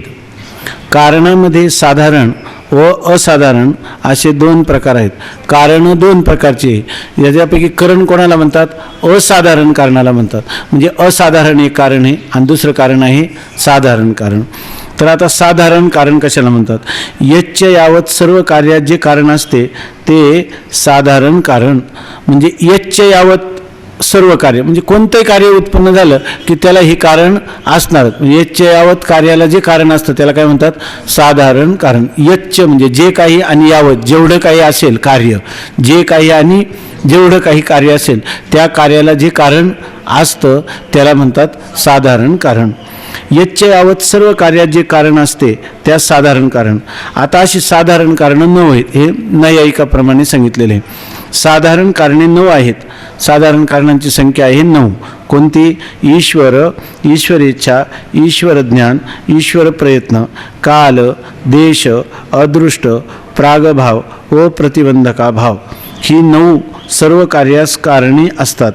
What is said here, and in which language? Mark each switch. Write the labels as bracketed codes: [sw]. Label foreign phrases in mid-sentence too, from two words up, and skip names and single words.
[mr] कारणामध्ये साधारण व असाधारण असे दोन प्रकार आहेत. कारण दोन प्रकारचे. याच्यापैकी करण कोणाला म्हणतात असाधारण कारणाला म्हणतात. म्हणजे असाधारण एक कारण आहे आणि दुसरं कारण आहे साधारण कारण. तर आता साधारण कारण कशाला म्हणतात [sa] यच्च यावत [mr] सर्व कार्यात जे कारण असते ते साधारण कारण. म्हणजे [sa] यच्च यावत [mr] सर्व कार्य म्हणजे कोणतंही कार्य उत्पन्न झालं की त्याला हे कारण असणारच. म्हणजे [sa] यच्च यावत [mr] कार्याला जे कारण असतं त्याला काय म्हणतात साधारण कारण. यच्च म्हणजे जे काही आणि यावत जेवढं काही असेल कार्य जे काही आणि जेवढं काही कार्य असेल त्या कार्याला जे कारण असतं त्याला म्हणतात साधारण कारण. [sa] यच्च यावत [mr] सर्व कार्यात जे कारण असते त्या साधारण कारण. आता अशी साधारण कारणं 9 आहेत हे नैयायिकाप्रमाणे सांगितलेले आहे. साधारण कारणे 9 आहेत. साधारण कारणांची संख्या आहे 9. कोणती ईश्वर, ईश्वरेच्छा, ईश्वर ज्ञान, ईश्वर प्रयत्न, काल, देश, अदृष्ट, प्रागभाव व प्रतिबंधका भाव ही 9 सर्व कार्यास कारणे असतात.